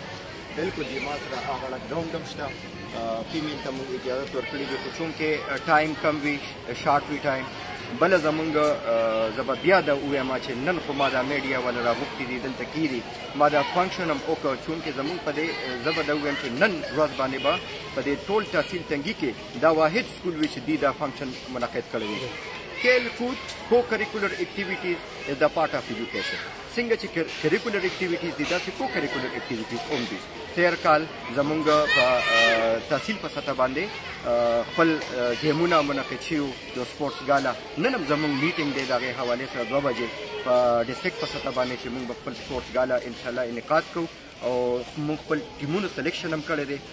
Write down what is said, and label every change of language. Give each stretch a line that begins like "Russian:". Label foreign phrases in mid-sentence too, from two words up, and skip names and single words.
Pashto: بالکل دې ما سره هغه ګراونډ هم شته. فیمیل ته موږ اجازت ورکړې ده خو چونکې ټایم کم وي شارټ وي ټایم. بله زمونږ زه به بیا دا ووایم چې نن خو ما دا میډیا والا راغوښتي دي دلته کېدي ما دا فنکشن هم وکړ چونکې زمونږ په دې زه به دا ووایم چې نن ورځ باندې به په دې ټول تحصیل تنګي کې دا واحد سکول وي چې دوی دا فنکشن منعقد کړی وي.
Urdu: کھیل کود
English: co-curricular activities is the part of education.
Pashto: څنګه چې
English: curricular activities
Pashto: دي داسې
English: co-curricular activities
Pashto: هم دي. تیر کال زمونږ په تحصیل په سطح باندې خپل ګیمونه منعقد شوي د
English: sports gala.
Pashto: نن هم زمونږ میټینګ دی د هغې حوالې سره 2 بجې په ډسټرکټ په سطح باندې چې موږ به خپل
English: sports gala
Pashto: انشاءالله انعقاد کوو او موږ خپل ټیمونو سلیکشن هم کړی دی.